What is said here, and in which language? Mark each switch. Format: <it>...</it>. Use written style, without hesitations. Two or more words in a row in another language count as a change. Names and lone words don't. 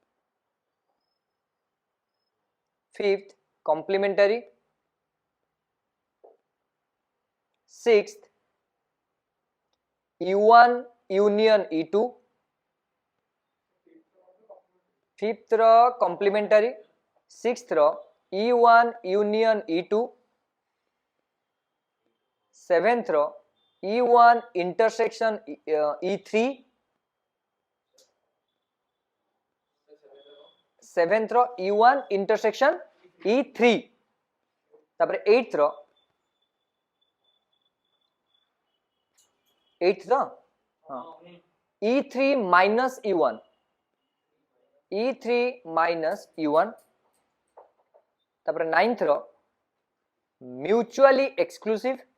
<en>fifth complementary sixth e1 union e2 fifth रो complementary sixth रो e1 union e2 seventh रो e1 intersection e3 seventh रो e1 intersection e3 तापर eighth रो हां e3 minus e1 तापर ninth रो mutually exclusive</en>